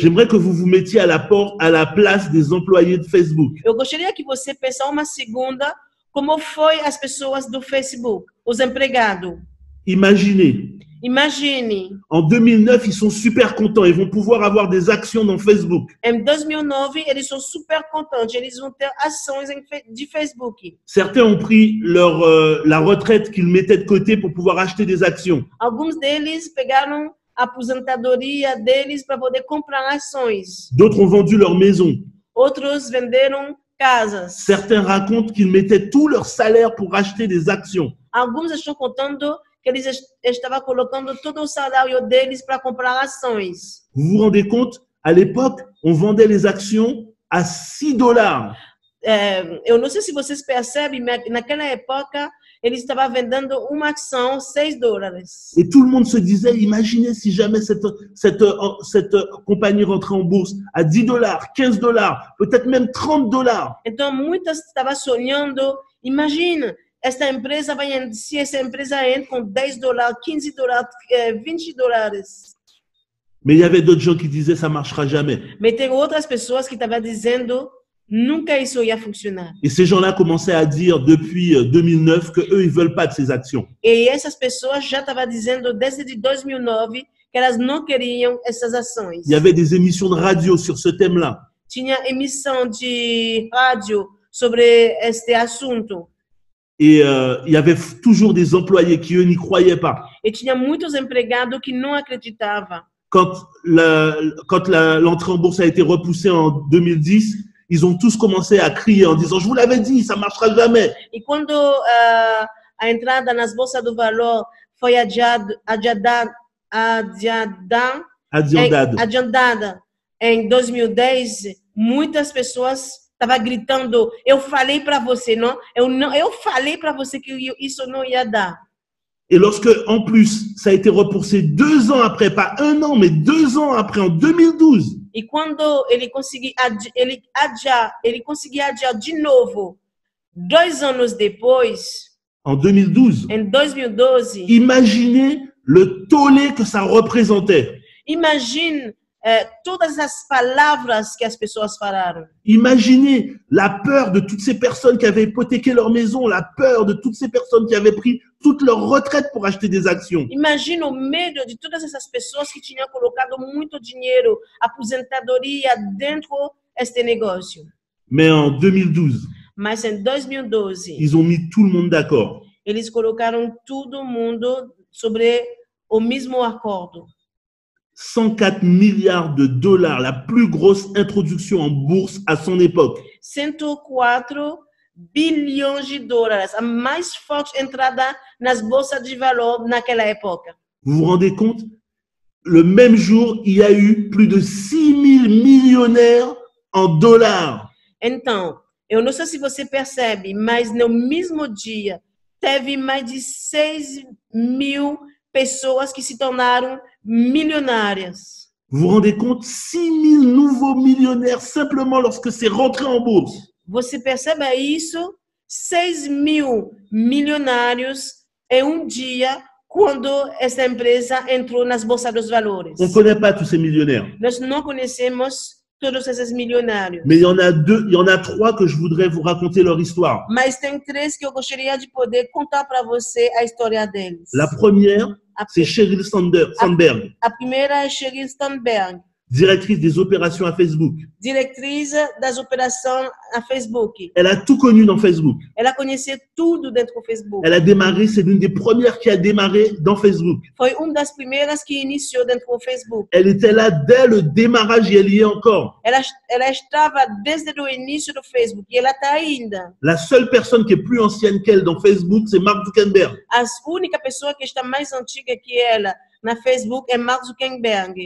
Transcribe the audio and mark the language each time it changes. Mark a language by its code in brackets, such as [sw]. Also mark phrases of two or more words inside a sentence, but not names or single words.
[fr] J'aimerais que vous vous mettiez à la place des employés de Facebook. [pt] Eu gostaria que você pensasse uma segunda como foi as pessoas do Facebook, os empregados. [fr] Imaginez, [pt] Imagine, [fr] en 2009, ils sont super contents. Ils vont pouvoir avoir des actions dans Facebook. [pt] em 2009 eles são super contentes, eles vão ter ações de Facebook. [fr] Certains ont pris la retraite qu'ils mettaient de côté pour pouvoir acheter des actions. [pt] Alguns deles pegaram a aposentadoria deles para poder comprar ações. [fr] D'autres ont vendu leur maison. [pt] Outros venderam casas. [fr] Certains racontent qu'ils mettaient tout leur salaire pour acheter des actions. [pt] Alguns estão contando que eles estavam colocando todo o salário deles para comprar ações. [fr] Vous vous rendez compte? À l'époque, on vendait les actions à $6. [pt] Eu não sei se vocês percebem, mas naquela época eles estavam vendendo uma ação $6. [fr] Et tout le monde se disait, imaginez si jamais cette compagnie rentrait en bourse à $10, $15, peut-être même $30. [pt] Então muitas estavam sonhando, imagina, esta empresa se essa empresa entra com $10, $15, $20. [fr] Mais il y avait d'autres gens qui disaient, ça marchera jamais. [pt] Mas tem outras pessoas que estavam dizendo, nunca isso ia funcionar. [fr] Et ces gens-là commençaient à dire depuis 2009 que eux, ils veulent pas de ces actions. [pt] E essas pessoas já estavam dizendo desde 2009 que elas não queriam essas ações. [fr] Il y avait des émissions de radio sur ce thème-là. [pt] Tinha emissão de rádio sobre este assunto. [fr] Et il y avait toujours des employés qui, eux, n'y croyaient pas. [pt] E tinha muitos empregados que não acreditavam. [fr] Quand l'entrée en bourse a été repoussée en 2010, ils ont tous commencé à crier en disant « Je vous l'avais dit, ça ne marchera jamais ». [pt] E quando a entrada nas bolsas do valor foi adiantada em 2010, muitas pessoas estavam gritando, eu falei para você, eu falei para você que isso não ia dar. [fr] Et lorsque, en plus, ça a été repoussé 2 ans après, pas 1 an, mais 2 ans après, en 2012. [pt] E quando ele conseguia adiar de novo, 2 anos depois, [fr] En 2012. [pt] em 2012, [fr] Imaginez le tollé que ça représentait. [pt] imagine todas as palavras que as pessoas falaram. [fr] Imaginez la peur de toutes ces personnes qui avaient hypothéqué leur maison, la peur de toutes ces personnes qui avaient pris toute leur retraite pour acheter des actions. [pt] Imagina o medo de todas essas pessoas que tinham colocado muito dinheiro, aposentadoria dentro deste negócio. [fr] Mais en 2012, [pt] Mas em 2012, [fr] ils ont mis tout le monde d'accord. [pt] eles colocaram todo mundo sobre o mesmo acordo. [fr] 104 milliards de dollars, la plus grosse introduction en bourse à son époque. [pt] 104 bilhões de dólares, a mais forte entrada nas bolsas de valor naquela época. [fr] Vous vous rendez compte? Le même jour, il y a eu plus de 6 000 millionnaires en dollars. [pt] Então, eu não sei se você percebe, mas no mesmo dia, teve mais de 6.000 pessoas que se tornaram milionárias. [fr] Vous vous rendez compte? 6 000 nouveaux millionnaires simplement lorsque c'est rentré en bourse. [pt] Você percebe isso? 6.000 milionários em dia quando essa empresa entrou nas bolsas dos valores. [fr] On ne connaît pas tous ces millionnaires. [pt] Nós não conhecemos todos esses milionários. [fr] Mais il y en a 3 que je voudrais vous raconter leur histoire. [pt] Mas tem 3 que eu gostaria de poder contar para você a história deles. [fr] La première, c'est Sheryl Sandberg, [pt] A primeira é Sheryl Sandberg, [fr] directrice des opérations à Facebook. [pt] diretriz das operações a Facebook. [fr] Elle a tout connu dans Facebook. [pt] Ela conhecia tudo dentro do Facebook. [fr] Elle a démarré, c'est l'une des premières qui a démarré dans Facebook. [pt] Foi uma das primeiras que iniciou dentro do Facebook. [fr] Elle était là dès le démarrage et elle y est encore. [pt] Ela estava desde o início do Facebook e ela está ainda. [fr] La seule personne qui est plus ancienne qu'elle dans Facebook, c'est Mark Zuckerberg. [pt] A única pessoa que está mais antiga que ela na Facebook é Mark Zuckerberg.